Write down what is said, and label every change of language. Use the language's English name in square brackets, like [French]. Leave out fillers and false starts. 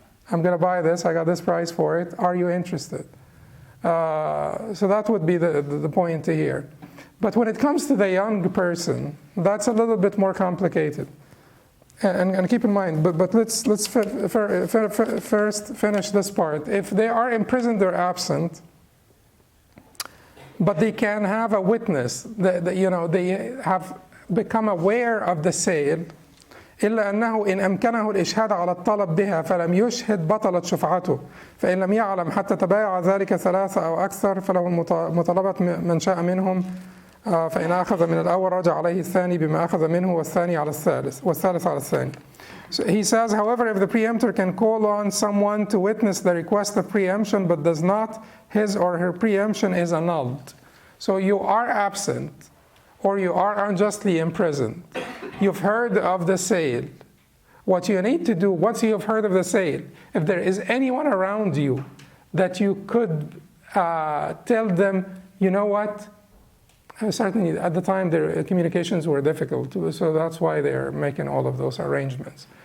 [English] I'm going to buy this, I got this price for it, are you interested? So that would be the point here. But when it comes to the young person, that's a little bit more complicated. And keep in mind, but let's first finish this part. If they are imprisoned or absent, but they can have a witness, they have become aware of the sale, [Arabic] إلا أنه إن أمكنه الإشهاد على الطلب بها فلم يشهد بطلت شفعته فإن لم يعلم حتى تبايع ذلك ثلاثة أو أكثر فله مطالبة من شاء منهم فإن أخذ من الأول رجع عليه الثاني بما أخذ منه والثاني على الثالث والثالث على الثاني. [English] So he says, however, if the preemptor can call on someone to witness the request of preemption but does not, his or her preemption is annulled. So you are absent or you are unjustly imprisoned. You've heard of the sale. What you need to do once you have heard of the sale, if there is anyone around you that you could tell them, you know what, certainly at the time their communications were difficult, so that's why they're making all of those arrangements.